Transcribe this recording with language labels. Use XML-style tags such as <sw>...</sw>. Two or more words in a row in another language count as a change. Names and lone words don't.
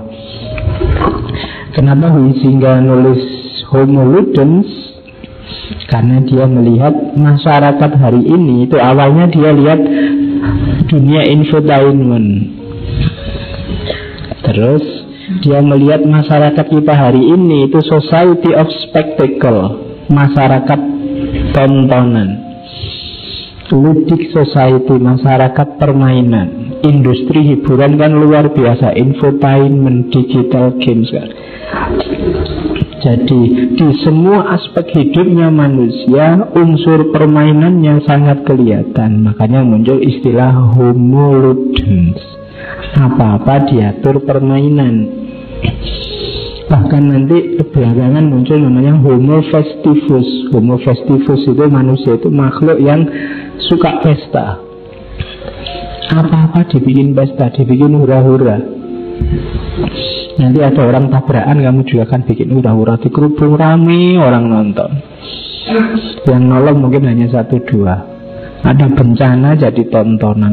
<id>Kenapa Huizinga nulis Homo Ludens? Karena dia melihat masyarakat hari ini itu awalnya dia lihat dunia infotainment. Terus dia melihat masyarakat kita hari ini itu</id> <en>society of spectacle,</en> <id>masyarakat tontonan.</id> <en>Ludic society,</en> <id>masyarakat permainan. Industri hiburan kan luar biasa, infotainment,</id> <en>digital games</en> <id>kan. Jadi di semua aspek hidupnya manusia, unsur permainannya sangat kelihatan. Makanya muncul istilah Homo Ludens. Apa-apa diatur permainan. Bahkan nanti belakangan muncul namanya</id> <la>Homo festivus. Homo festivus</la> <id>itu manusia itu makhluk yang suka pesta. Apa-apa dibikin pesta, dibikin hura-hura. Nanti ada orang tabrakan, kamu juga akan bikin hura-hura, di kerubung rame orang nonton. Yang nolong mungkin hanya 1-2. Ada bencana jadi tontonan.</id>